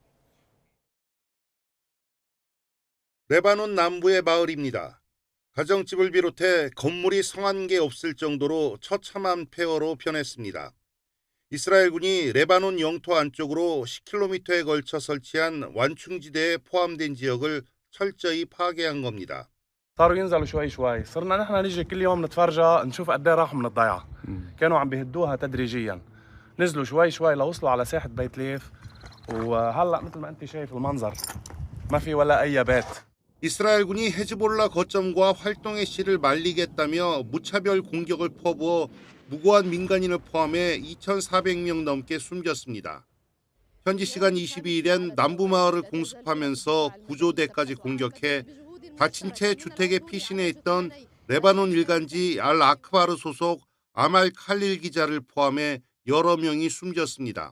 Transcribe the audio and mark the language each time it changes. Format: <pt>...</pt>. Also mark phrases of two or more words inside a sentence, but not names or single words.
<ko>레바논 남부의 마을입니다. 가정집을 비롯해 건물이 성한 게 없을 정도로 처참한 폐허로 변했습니다. 이스라엘군이 레바논 영토 안쪽으로 10km에 걸쳐 설치한 완충지대에 포함된 지역을 철저히 파괴한 겁니다.</ko> <ar>صاروا ينزلوا شوي شوي صرنا نحن نيجي كل يوم نتفرجى نشوف قد ايه راحوا من الضيعه كانوا عم بيهدوها تدريجيا نزلوا شوي شوي لوصلوا على ساحه بيت ليف وهلا مثل ما انت شايف المنظر ما في ولا اي بيت.</ar> <ko>이스라엘군이 헤즈볼라 거점과 활동의 씨를 말리겠다며 무차별 공격을 퍼부어 무고한 민간인을 포함해 2,400명 넘게 숨졌습니다. 현지 시간 22일엔 남부마을을 공습하면서 구조대까지 공격해 다친 채 주택에 피신해 있던 레바논 일간지 알 아크바르 소속 아말 칼릴 기자를 포함해 여러 명이 숨졌습니다.</ko>